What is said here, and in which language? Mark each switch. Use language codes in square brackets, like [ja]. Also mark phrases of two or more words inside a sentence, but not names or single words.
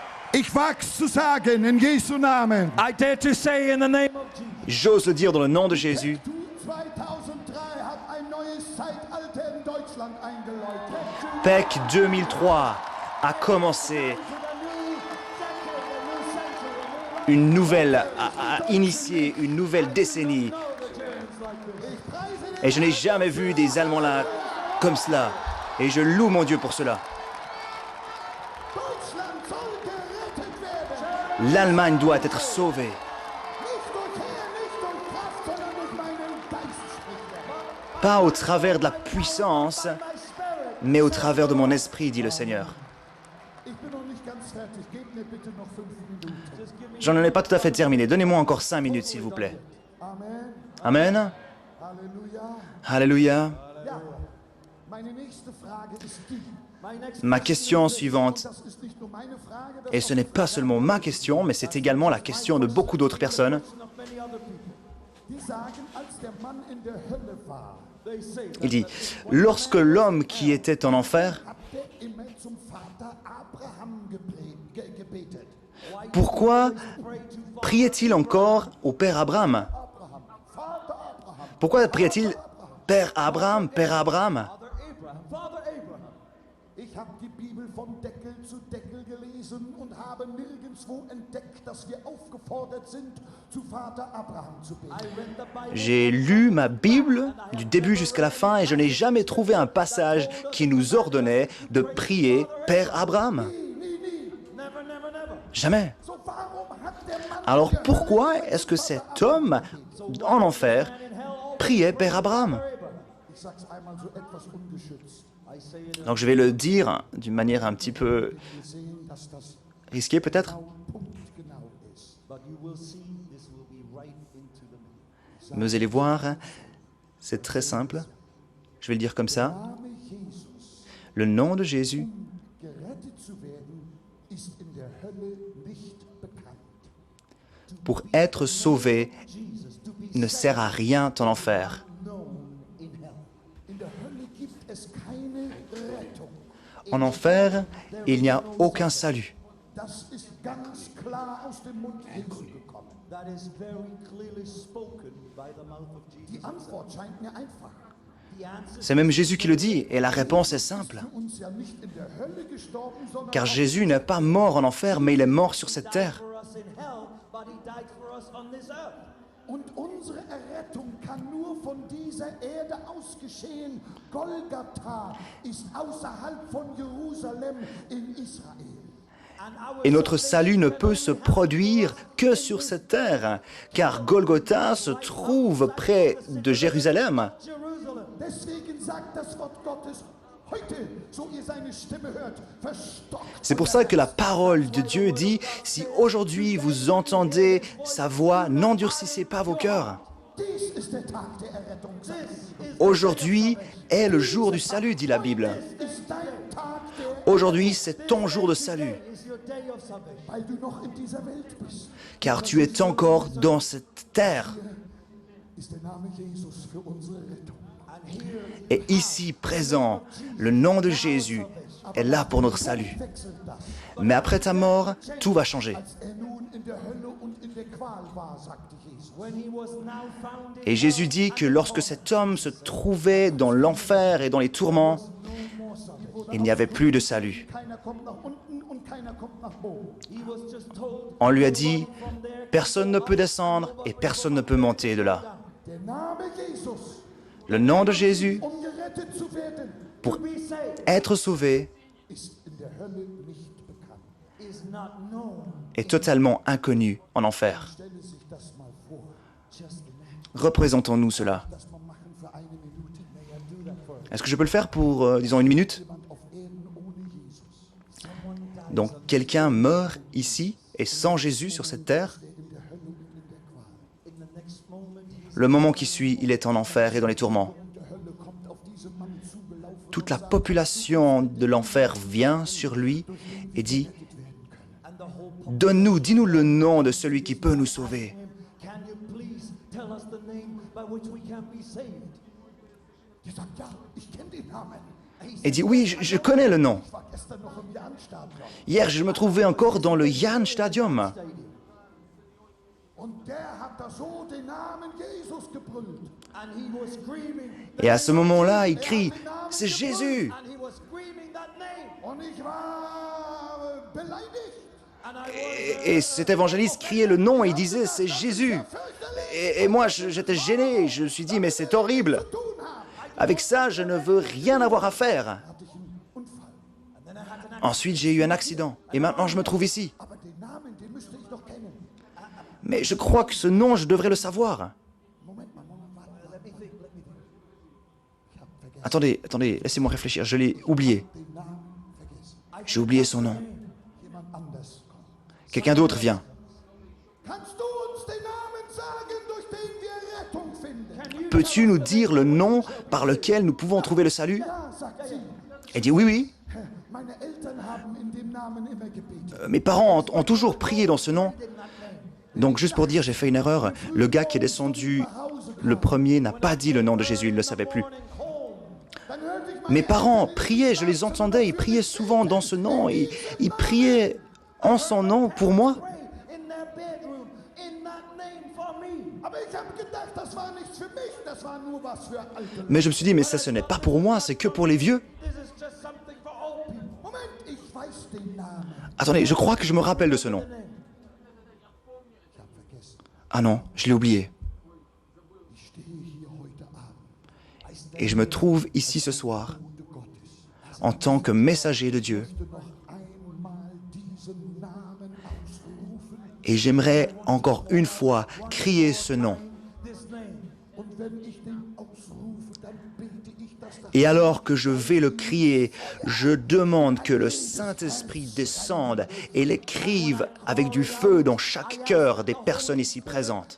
[de] Ich wag's zu sagen, in Jesu Namen. [en] I dare to say in the name of Jesus. [fr] J'ose le dire dans le nom de Jésus. [de] 2003 hat ein neues Zeitalter in Deutschland eingeläutet. [fr] PEC 2003 a commencé une nouvelle, a initié une nouvelle décennie. Et je n'ai jamais vu des Allemands là comme cela. Et je loue mon Dieu pour cela. [de] Deutschland soll gerettet werden. [fr] L'Allemagne doit être sauvée. [de] Nicht durch Heer, nicht durch Kraft, sondern durch meinen Geist, spricht er. [fr] Pas au travers de la puissance, mais au travers de mon esprit, dit le Seigneur. [de] Ich bin noch nicht ganz fertig. Gebt mir bitte noch 5 Minuten. [fr] J'en ai pas tout à fait terminé. Donnez-moi encore 5 minutes, s'il vous plaît. Amen. Amen. [de] Halleluja. [fr] Alléluia. [de] Ja, meine nächste Frage ist die. [fr] Ma question suivante, [de] Das ist nicht nur meine Frage, das [fr] et ce n'est pas seulement ma question, mais c'est également la question de beaucoup d'autres personnes. [de] die sagen, als der Mann in der Hölle war, [fr] Il dit, lorsque l'homme qui était en enfer, [de] hat er immer zum Vater Abraham gebetet. [fr] pourquoi priait-il encore au Père Abraham? [de] Vater Abraham. [fr] Pourquoi priait-il Père Abraham, Père Abraham? [en] Father Abraham. [de] Ich habe die Bibel von Deckel zu Deckel gelesen und habe nirgendwo entdeckt, dass wir aufgefordert sind, zu Vater Abraham zu beten. [fr] J'ai lu ma Bible du début jusqu'à la fin et je n'ai jamais trouvé un passage qui nous ordonnait de prier Père Abraham. [en] Never, never, never. [fr] Jamais. [de] So warum hat der Mann [fr] Alors pourquoi est-ce que cet homme en enfer priait Père Abraham? [de] Ich sag's einmal so etwas ungeschützt. [fr] Donc je vais le dire d'une manière un petit peu [de] Wir sehen, dass das [fr] risquée peut-être, [de] punktgenau ist. [en] But you will see this will be right into the middle. [fr] mais vous allez voir, c'est très simple. Je vais le dire comme ça. [de] Name Jesus, [fr] Le nom de Jésus, [de] gerettet zu werden, ist in der Hölle nicht bekannt. [fr] pour être sauvé, [en] Jesus, to be [fr] ne sert à rien en enfer. [en] known in hell. [de] In der Hölle gibt es keine Rettung. [fr] En enfer, il n'y a aucun salut. [de] Das ist ganz klar aus dem Mund Jesu gekommen. [en] That is very clearly spoken by the mouth of Jesus. [de] Die Antwort scheint mir einfach. [en] The answer [fr] C'est même Jésus qui le dit, et la réponse est simple. [de] Für uns ja nicht in der Hölle gestorben, sondern [fr] Car Jésus n'est pas mort en enfer, mais il est mort sur cette terre. [en] for us in hell, but he died for us on this earth. [de] und unsere Errettung kann nur von dieser Erde aus geschehen. Golgatha ist außerhalb von Jerusalem in Israel. [fr] Et notre salut ne peut se produire que sur cette terre, car Golgotha se trouve près de Jérusalem. Jerusalem. [de] Deswegen sagt das Wort Gottes heute, so ihr seine Stimme hört, verstockt. [fr] C'est pour ça que la parole de Dieu dit, si aujourd'hui vous entendez sa voix, n'endurcissez pas vos cœurs. [de] Dies ist der Tag der Errettung. [fr] Aujourd'hui est le jour du salut, dit la Bible. [de] Ist dein Tag der, [fr] Aujourd'hui, c'est ton jour de salut, [en] Is your day of salvation. [de] weil du noch in dieser Welt bist. [fr] car tu es encore dans cette terre. [de] Ist der Name Jesus für unsere Rettung. [fr] Et ici, présent, le nom de Jésus est là pour notre salut. [de] Wechselt das. [fr] Mais après ta mort, tout va changer. [de] Als nun in der Hölle und in der Qual war, sagte Jesus. [en] When he was now found in [fr] Et Jésus dit que lorsque cet homme se trouvait dans l'enfer et dans les tourments, il n'y avait plus de salut. [de] Keiner kommt nach unten und keiner kommt nach oben. [en] he was just told [fr] On lui a dit, [en] from there [fr] personne ne peut descendre et personne ne peut monter de là. [de] Der Name Jesus, [fr] Le nom de Jésus, [de] gerettet zu werden, [fr] pour [en] be saved [fr] être sauvé, [de] ist in der Hölle nicht bekannt. [en] is not known. [fr] est totalement inconnu en enfer. [de] Stelle sich das mal vor. [en] Just imagine. [fr] Représentons-nous cela. [de] Das mal machen für eine Minute. [en] May I do that for [fr] Est-ce que je peux le faire pour, disons, une minute? [de] Jemand auf Erden ohne Jesus, [en] someone died [fr] Donc quelqu'un meurt ici et sans Jésus sur cette terre, [de] der in der Hölle und in der Qual. [en] in the next moment he is [fr] le moment qui suit, il est en enfer et dans les tourments. [de] Und der Hölle kommt auf diesen Mann zugelaufen [fr] Toute la population de l'enfer vient sur lui et dit, [en] and the whole [fr] donne-nous, dis-nous le nom de celui qui peut nous sauver. [en] can you please tell us the name by which we can be saved? [de] Der sagt, ja, ich kenne den Namen. [fr] et dit, oui, je connais le nom. [de] Ich war gestern noch im Jahnstadion. [fr] Hier, je me trouvais encore dans le Jan Stadium. [de] Und der hat da so den Namen Jesus gebrüllt. [en] And he was screaming. [fr] Et à ce moment-là, il crie, c'est Jésus. [en] And he was screaming that name. [de] Und ich war beleidigt. [en] And I [fr] Et cet évangéliste criait le nom et il disait, c'est Jésus. Et moi, j'étais gêné. Je me suis dit, mais c'est horrible. [de] Tun haben. [fr] Avec ça, je ne veux rien avoir à faire. [de] Hatte ich einen Unfall. [fr] Ensuite, j'ai eu un accident. Et maintenant, je me trouve ici. [de] Aber den Namen, den müsste ich doch kennen. [fr] Mais je crois que ce nom, je devrais le savoir. [de] Moment mal, warte. [en] Let me think. [de] Ich hab vergessen. [fr] Attendez, laissez-moi réfléchir. Je l'ai oublié. [de] Den Namen vergessen. [fr] J'ai oublié son nom. [de] Jemand anders kommt. [fr] Quelqu'un d'autre vient. [de] Kannst du uns den Namen sagen, durch den wir Rettung finden? [fr] Peux-tu nous dire le nom par lequel nous pouvons trouver le salut? [de] Ja, sagt sie. [fr] Elle dit, oui, oui. [de] Meine Eltern haben in dem Namen immer gebetet. [fr] Mes parents ont toujours prié dans ce nom. Donc, juste pour dire, j'ai fait une erreur. Le gars qui est descendu, le premier, n'a pas dit le nom de Jésus, il ne le savait plus. [de] Dann hörte ich meine [fr] Mes parents priaient, je les entendais, ils priaient souvent dans ce nom. Ils priaient en son nom pour moi. [en] pray in their bedroom in that name for me. [de] Aber ich habe gedacht, das war nichts für mich, das war nur was für Alte. [fr] Mais je me suis dit, mais ça, ce n'est pas pour moi, c'est que pour les vieux. [en] This is just something for old people. [de] Moment, ich weiß den Namen. [fr] Attendez, je crois que je me rappelle de ce nom. [de] Ich habe vergessen. [fr] Ah non, je l'ai oublié. [de] Ich stehe hier heute Abend. [fr] Et je me trouve ici ce soir [de] Hunde Gottes. [fr] en tant que messager de Dieu. [de] Ich möchte noch einmal diesen Namen ausrufen. [fr] Et j'aimerais encore une fois crier ce nom. [en] This name. [de] Und wenn ich den ausrufe, dann bete ich, dass das [fr] Et alors que je vais le crier, je demande que le Saint-Esprit descende et l'écrive avec du feu dans chaque cœur des personnes ici présentes.